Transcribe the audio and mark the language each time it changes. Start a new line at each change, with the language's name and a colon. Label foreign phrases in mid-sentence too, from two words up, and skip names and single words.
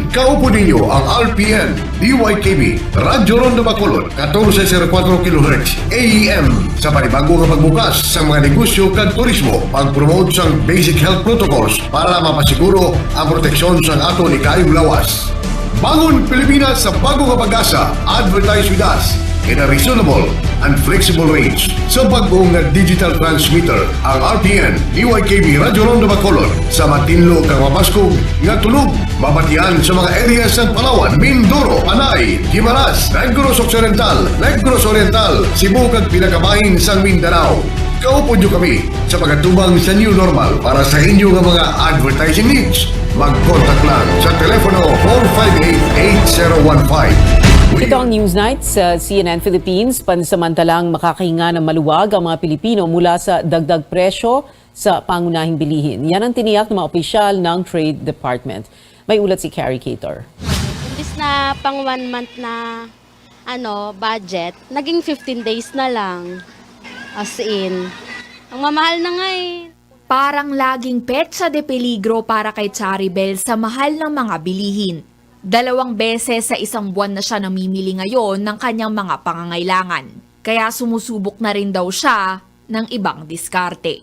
Hiligaynon: Kaupo ninyo ang RPN, DYKB, Radyo Ronda Bacolod, 1404 kHz AEM sa panibago nga pagbukas sa mga negosyo kag turismo, pag-promote sang
English: basic health protocols
Hiligaynon: para mapasiguro ang proteksyon sang aton ikayong lawas. Bangon Pilipinas sa bago nga pag-asa.
English: Advertise with us in a reasonable and flexible range.
Hiligaynon: Sa bagong nga digital transmitter, ang RPN, DYKB Radyo Ronda Bacolod sa matinlo kang mapaskog nga tunog, mabatian sa mga areas ng Palawan, Mindoro, Panay, Guimaras, Negros Occidental, Negros Oriental, Cebu kag pinakabahin sa Mindanao. Kaupo nyo kami sa pagkatubang sa
English: new normal
Hiligaynon: para sa inyo nga mga
English: advertising needs.
Hiligaynon: Mag-contact lang sa telepono 458-8015.
Filipino: Ito ang Newsnight sa CNN Philippines. Pansamantalang makakahinga ng maluwag ang mga Pilipino mula sa dagdag presyo sa pangunahing bilihin. Yan ang tiniyak ng mga opisyal ng Trade Department. May ulat si Carrie Cator. Imbis na pang 1 month na budget, naging 15 days na lang.
English: As in,
Filipino: ang mamahal na nga eh. Parang laging petsa de peligro para kay Charibel sa mahal ng mga bilihin. 2 beses sa isang buwan na siya namimili ngayon ng kanyang mga pangangailangan. Kaya sumusubok na rin daw siya ng ibang diskarte.